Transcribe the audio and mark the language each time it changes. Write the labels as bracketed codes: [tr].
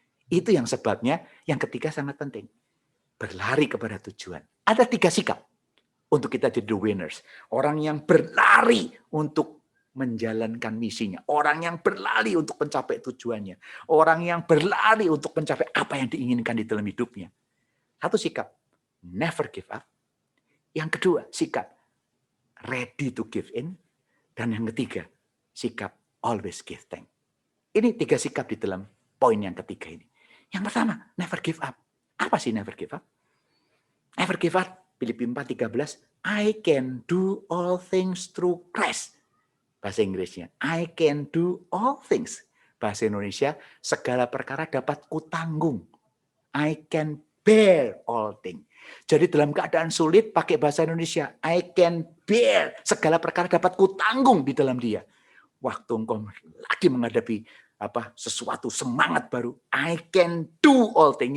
[id] Itu yang sebabnya yang ketiga sangat penting. Berlari kepada tujuan. Ada 3 sikap untuk kita jadi winners. Orang yang berlari untuk menjalankan misinya. Orang yang berlari untuk mencapai tujuannya. Orang yang berlari untuk mencapai apa yang diinginkan di dalam hidupnya. Satu sikap, [en] never give up. [id] Yang kedua, sikap [en] ready to give in. [id] Dan yang ketiga, sikap [en] always give thanks. [id] Ini 3 sikap di dalam poin yang ketiga ini. Yang pertama, [en] never give up. [id] Apa sih [en] never give up? Never give up, Filipi 4:13, I can do all things through Christ. [id] Bahasa Inggrisnya, [en] I can do all things. [id] Bahasa Indonesia, segala perkara dapat kutanggung. [en] I can bear all things. [id] Jadi dalam keadaan sulit, pakai bahasa Indonesia, [en] I can bear. [id] Segala perkara dapat kutanggung di dalam dia. Waktu engkau lagi menghadapi sesuatu semangat baru, [en] I can do all things.